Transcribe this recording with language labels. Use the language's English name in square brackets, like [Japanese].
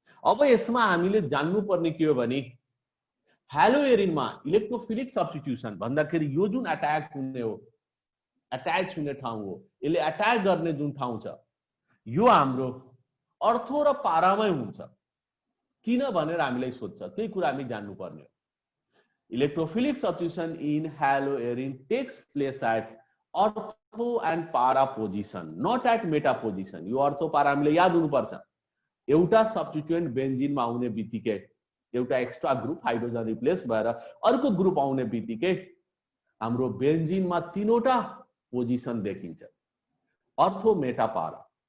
[Nepali] अब यसमा हामीले जान्नुपर्ने के हो भने हेलो एरिनमा इलेक्ट्रोफिलिक सब्स्टिट्युसन भन्दाखेरि यो जुन अट्याक हुने हो, अट्याच हुने ठाउँ हो, यसले अट्याक गर्ने जुन ठाउँ छ यो हाम्रो अर्थो र पारामै हुन्छ। किन भनेर हामीलाई सोध्छ, त्यही कुरा हामी जान्नुपर्ने हो। [English] Electrophilic substitution in haloarene takes place at ortho and para position, not at meta position. [Nepali] यो अर्थो पारा हामीले याद हुनुपर्छ। एउटा सब्स्टिट्युएन्ट बेन्जिनमा आउने बित्तिकै एउटा एक्स्ट्रा ग्रुप हाइड्रोजन रिप्लेस भएर अर्को ग्रुप आउने बित्तिकै हाम्रो बेन्जिनमा तीनवटा पोजिसन देखिन्छ, अर्थो मेटा पारा।